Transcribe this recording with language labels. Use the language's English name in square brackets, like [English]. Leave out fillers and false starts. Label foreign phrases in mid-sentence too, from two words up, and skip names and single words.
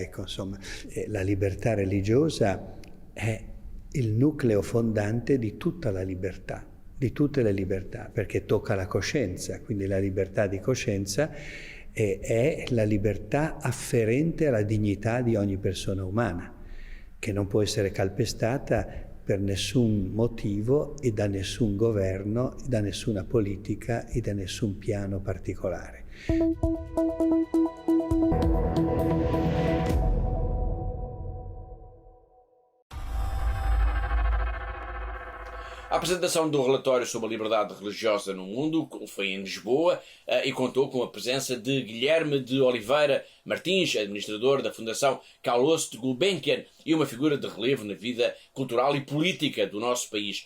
[Italian] Ecco, insomma, la libertà religiosa è il nucleo fondante di tutta la libertà, di tutte le libertà, perché tocca la coscienza, quindi la libertà di coscienza è la libertà afferente alla dignità di ogni persona umana, che non può essere calpestata per nessun motivo e da nessun governo, da nessuna politica e da nessun piano particolare. [Portuguese] A apresentação do relatório sobre a liberdade religiosa no mundo foi em Lisboa e contou com a presença de Guilherme de Oliveira Martins, administrador da Fundação Carlos de Gulbenkian e uma figura de relevo na vida cultural e política do nosso país.